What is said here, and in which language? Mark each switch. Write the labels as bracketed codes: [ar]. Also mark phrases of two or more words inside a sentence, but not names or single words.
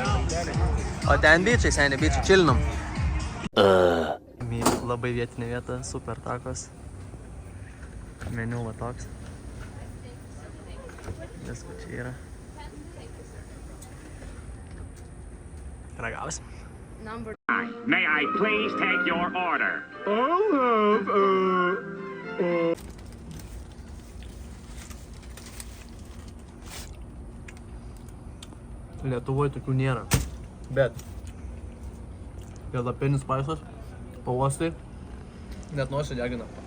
[lt] O ten bičiai, seniai bičiai, čilinam. Labai vietinė vieta, super takos. Meniu va toks. Visko čia yra. Ragausim. [en] May I please take your order? [lt] Lietuvoje tokių nėra. Bet jalapenis paisas, pauostai, net nosį degina.